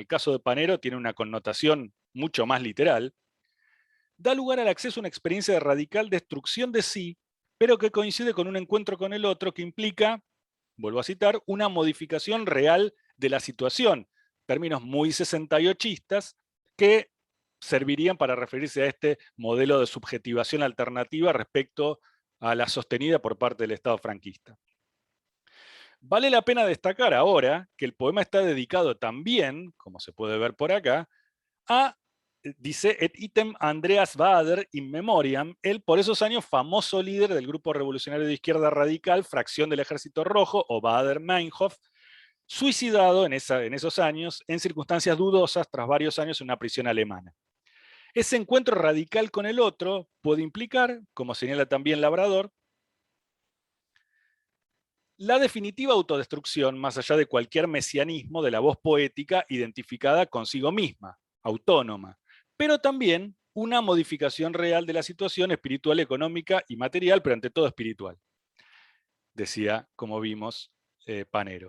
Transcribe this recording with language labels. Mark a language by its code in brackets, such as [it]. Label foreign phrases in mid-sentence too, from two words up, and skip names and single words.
[es] caso de Panero tiene una connotación mucho más literal, da lugar al acceso a una experiencia de radical destrucción de sí, pero que coincide con un encuentro con el otro que implica, vuelvo a citar, una modificación real de la situación, términos muy 68istas que servirían para referirse a este modelo de subjetivación alternativa respecto a la sostenida por parte del Estado franquista. Vale la pena destacar ahora que el poema está dedicado también, como se puede ver por acá, a, dice, [la] et item Andreas Baader in memoriam, [es] el por esos años famoso líder del grupo revolucionario de izquierda radical, fracción del Ejército Rojo, o Baader-Meinhof, suicidado en esos años en circunstancias dudosas tras varios años en una prisión alemana. Ese encuentro radical con el otro puede implicar, como señala también Labrador, la definitiva autodestrucción, más allá de cualquier mesianismo, de la voz poética identificada consigo misma, autónoma, pero también una modificación real de la situación espiritual, económica y material, pero ante todo espiritual, decía, como vimos, Panero.